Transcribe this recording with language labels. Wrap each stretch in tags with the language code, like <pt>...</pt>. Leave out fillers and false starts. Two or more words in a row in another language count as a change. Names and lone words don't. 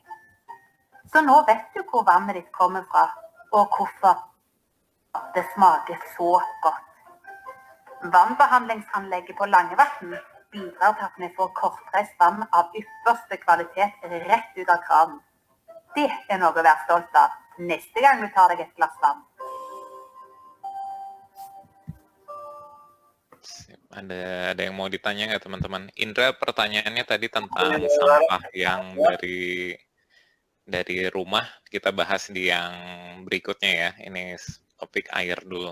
<no>Så nå vet du hvor vannet ditt kommer fra, og hvorfor det smaker så godt. Vannbehandlingsanlegget på Langevatn bidrar til at vi får kortreist vann av ypperste kvalitet rett ut av kranen. Det er noe å være stolt av neste gang du tar deg et glass vann.</no> <id>Ada yang mau ditanya nggak teman-teman? Indra, pertanyaannya tadi tentang sampah yang dari rumah, kita bahas di yang berikutnya ya. Ini topik air dulu.</id>